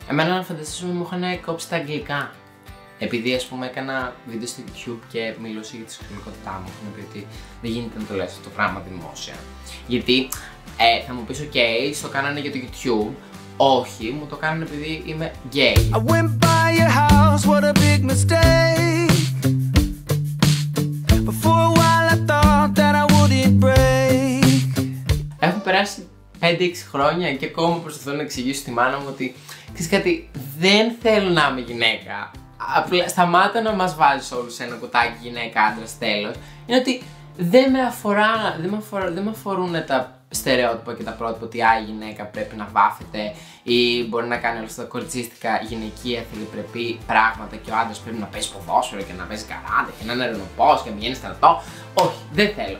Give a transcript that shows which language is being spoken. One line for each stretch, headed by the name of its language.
Greek: Εμένα να φανταστείς μου είχαν κόψει τα αγγλικά. Επειδή ας πούμε έκανα βίντεο στο YouTube και μιλούσα για τη σεξουαλικότητά μου, είχαν πει ότι δεν γίνεται να το λες αυτό το πράγμα δημόσια. Γιατί θα μου πεις ok, το κάνανε για το YouTube. Όχι, μου το κάνανε επειδή είμαι gay.
English: I went by your house, what a big mistake. Before a while I thought that I wouldn't break.
Greek: Έχουν περάσει 5-6 χρόνια και ακόμα προσπαθώ να εξηγήσω στη μάνα μου ότι ξέρεις κάτι, δεν θέλω να είμαι γυναίκα. Απλά σταμάτα να μας βάζεις όλους σε ένα κουτάκι γυναίκα, άντρας, τέλος. Είναι ότι δεν με αφορούν τα στερεότυπα και τα πρότυπα ότι η γυναίκα πρέπει να βάφεται ή μπορεί να κάνει όλα αυτά τα κοριτσίστικα γυναικεία θηλυπρεπή πράγματα και ο άντρας πρέπει να παίζει ποδόσφαιρο και να παίζει καράτε και να είναι ρενοπός και να πηγαίνει στρατό. Όχι, δεν θέλω.